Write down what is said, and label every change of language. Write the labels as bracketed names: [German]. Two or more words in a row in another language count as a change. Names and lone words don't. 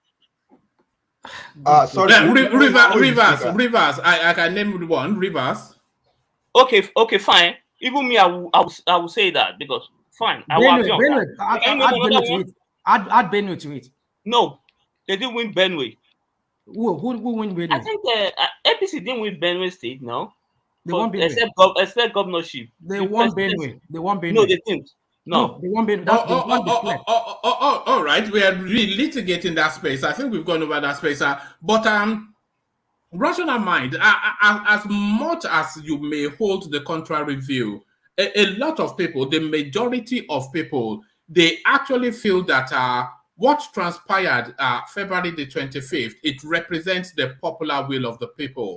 [English] Sorry. Rivers. I can name one. Rivers. Okay, fine. Even me, I will say that because fine. Add Benue to it. No, they didn't win Benue. Who win Benue? I think APC didn't win Benue State. No, they won Benue. Except governorship. They won Benue. No, they didn't. No, they won Benue. All right. We are litigating that space. I think we've gone over that space. But rational mind, as much as you may hold the contrary view, a lot of people, the majority of people, they actually feel that what transpired February the 25th, it represents the popular will of the people.